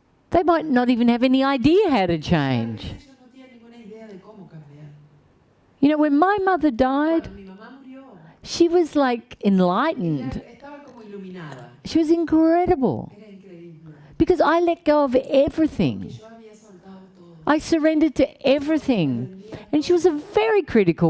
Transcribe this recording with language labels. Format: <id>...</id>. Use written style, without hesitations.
<en>They might not even have any idea how to change.</en> <es>Ellos no tienen ninguna idea de cómo cambiar.</es> <en>You know, when my mother died,</en> <es>Cuando mi mamá murió,</es> <en>she was like</en> <es>ella</es> <en>enlightened.</en> <es>estaba como iluminada.</es> <en>She was incredible</en> <es>Era increíble.</es> <en>because I let go of</en> <es>Que</es> <en>everything.</en> <es>yo había soltado todo.</es> <en>I surrendered to everything. And she was a very critical</en>